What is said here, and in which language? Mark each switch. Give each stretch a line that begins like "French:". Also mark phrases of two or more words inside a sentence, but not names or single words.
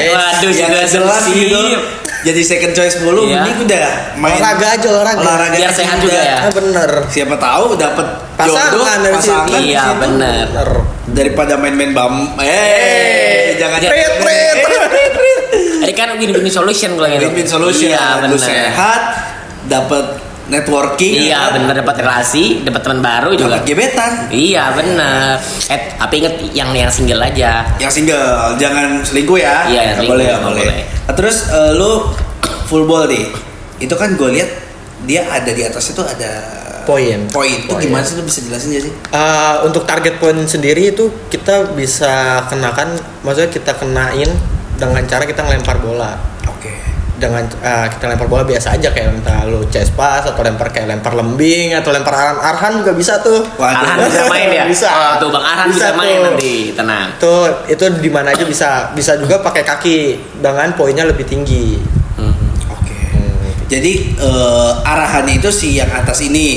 Indonesian: Waduh, yang nggak situationship. jelas gitu, jadi
English: second choice
Indonesian: mulu, Iya. mending udah main Olahraga aja, olahraga. Biar sehat juga ya. Bener. Siapa tahu dapat jodoh Pasangan dari situ. pasangan di Iya, situ. bener. Daripada main-main jangan Prit. Ini kan
English: win-win solution
Indonesian: kalau gitu.
English: win-win solution.
Indonesian: Iya, Lu bener. sehat, dapat networking, Iya bener, dapat relasi, dapat teman baru juga. dapat gebetan. Iya bener. Tapi inget yang single aja. Yang single, jangan selingkuh ya. Iya, Nggak selingkuh, boleh, nggak boleh. boleh. Nah, terus lu
English: full ball
Indonesian: nih. Itu kan gue lihat dia ada di atas itu ada Poin. Itu Poin. gimana sih, lu bisa jelasin gak sih? Untuk target poin sendiri itu kita bisa kenakan, maksudnya kita kenain dengan cara kita ngelempar bola. Oke. Dengan kita lempar bola biasa aja kayak entah lu
English: chest pass
Indonesian: atau lempar kayak lempar lembing atau lempar arhan juga bisa tuh. Waduh. Arhan bisa main ya? Bisa. Oh, tuh Bang Arhan bisa main tuh. nanti, tenang. Itu di mana aja bisa juga pakai kaki dengan poinnya lebih tinggi. Oke. Jadi arahannya itu si yang atas ini,